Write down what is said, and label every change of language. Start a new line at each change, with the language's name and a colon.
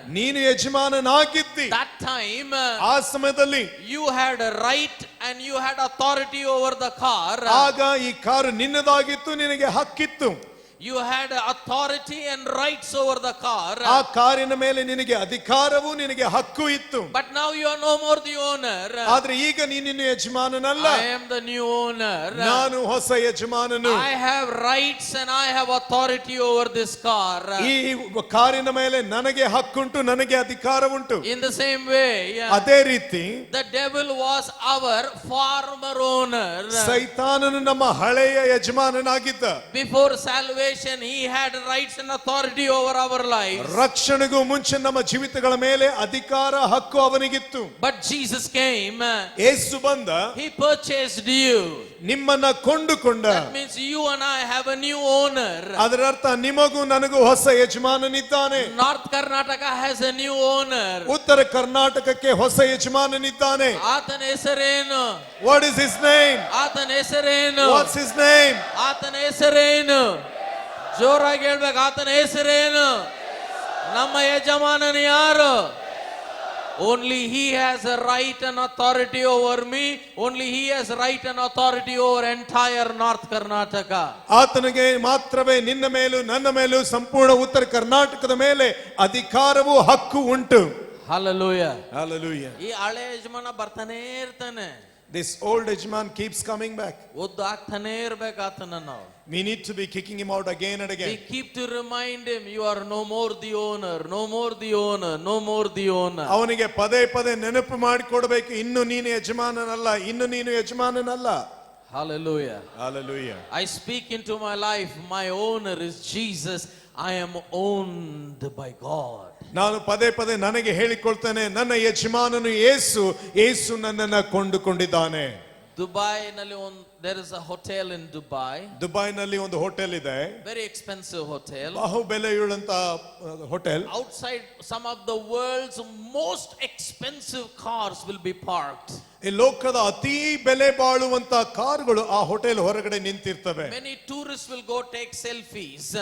Kannada: ನೀನು ಯಜಮಾನನಾಗಿದ್ದಿ.
English: That time,
Kannada: ಆ ಸಮಯದಲ್ಲಿ
English: you had a right and you had authority over the car.
Kannada: ಆಗ ಈ ಕಾರು ನಿನ್ನದಾಗಿತ್ತು, ನಿನಗೆ ಹಕ್ಕಿತ್ತು.
English: You had authority and rights over the car.
Kannada: ಆ ಕಾರಿನ ಮೇಲೆ ನಿನಗೆ ಅಧಿಕಾರವು, ನಿನಗೆ ಹಕ್ಕು ಇತ್ತು.
English: But now you are no more the owner.
Kannada: ಆದ್ರೆ ಈಗ ನೀನಿನ್ನು ಯಜಮಾನನಲ್ಲ.
English: I am the new owner.
Kannada: ನಾನು ಹೊಸ ಯಜಮಾನನು.
English: I have rights and I have authority over this car.
Kannada: ಈ ಕಾರಿನ ಮೇಲೆ ನನಗೆ ಹಕ್ಕುಂಟು, ನನಗೆ ಅಧಿಕಾರವುಂಟು.
English: In the same way,
Kannada: ಅದೇ ರೀತಿ
English: the devil was our former owner.
Kannada: ಸೈತಾನನು ನಮ್ಮ ಹಳೆಯ ಯಜಮಾನನಾಗಿದ್ದ.
English: Before salvation, he had rights and authority over our lives.
Kannada: ರಕ್ಷಣೆಗೂ ಮುಂಚೆ ನಮ್ಮ ಜೀವಿತಗಳ ಮೇಲೆ ಅಧಿಕಾರ, ಹಕ್ಕು ಅವನಿಗಿತ್ತು.
English: But Jesus came.
Kannada: ಯೇಸು ಬಂದ,
English: He purchased you.
Kannada: ನಿಮ್ಮನ್ನ ಕೊಂಡುಕೊಂಡ.
English: That means you and I have a new owner.
Kannada: ಅದರ ಅರ್ಥ ನಿಮಗೂ ನನಗೂ ಹೊಸ ಯಜಮಾನನಿದ್ದಾನೆ.
English: North Karnataka has a new owner.
Kannada: ಉತ್ತರ ಕರ್ನಾಟಕಕ್ಕೆ ಹೊಸ ಯಜಮಾನನಿದ್ದಾನೆ. ಆತನ ಹೆಸರೇನು?
English: What is his name?
Kannada: ಆತನ ಹೆಸರೇನು?
English: What's his name?
Kannada: ಆತನ ಹೆಸರೇನು? ಜೋರಾಗಿ ಹೇಳ್ಬೇಕು, ಆತನ ಹೆಸರೇನು? ನಮ್ಮ ಯಜಮಾನನು ಯಾರು?
English: Only he has a right and authority over me. Only he has right and authority over entire North Karnataka.
Kannada: ಆತನಿಗೆ ಮಾತ್ರವೇ ನಿನ್ನ ಮೇಲೂ ನನ್ನ ಮೇಲೂ ಸಂಪೂರ್ಣ ಉತ್ತರ ಕರ್ನಾಟಕದ ಮೇಲೆ ಅಧಿಕಾರವು, ಹಕ್ಕು ಉಂಟು.
English: Hallelujah. Hallelujah.
Kannada: ಈ ಹಳೆ ಯಜಮಾನ ಬರ್ತಾನೆ ಇರ್ತಾನೆ.
English: This old ಯಜಮಾನ್ keeps coming back.
Kannada: ಒದ್ದು ಆಗ್ತಾನೆ ಇರ್ಬೇಕು ಆತನ ನಾವು.
English: We need to be kicking him out again and We again. keep to remind him, you are no more the owner, no more the owner, no more the owner.
Kannada: ಅವನಿಗೆ ಪದೇ ಪದೇ ನೆನಪು ಮಾಡಿಕೊಡಬೇಕು, ಇನ್ನು ನೀನು ಯಜಮಾನನಲ್ಲ, ಇನ್ನು ನೀನು ಯಜಮಾನನಲ್ಲ.
English: Hallelujah. Hallelujah. I speak into my life, my owner is Jesus. I am owned by God.
Kannada: ನಾನು ಪದೇ ಪದೇ ನನಗೆ ಹೇಳಿಕೊಳ್ತೇನೆ, ನನ್ನ ಯಜಮಾನನು ಯೇಸು, ಯೇಸು ನನ್ನನ್ನು ಕೊಂಡುಕೊಂಡಿದ್ದಾನೆ. ದುಬೈನಲ್ಲಿ
English: there is a hotel in Dubai.
Kannada: ದುಬೈನಲ್ಲಿ ಒಂದು ಹೋಟೆಲ್ ಇದೆ.
English: Very expensive hotel.
Kannada: ಬಹು ಬೆಲೆಯುಳ್ಳಂತ hotel.
English: Outside, some of the world's most expensive cars will be parked.
Kannada: ಈ ಲೋಕದ ಅತಿ ಬೆಲೆ ಬಾಳುವಂತ ಕಾರುಗಳು ಆ ಹೋಟೆಲ್ ಹೊರಗಡೆ ನಿಂತಿರ್ತವೆ.
English: Many tourists will go take selfies.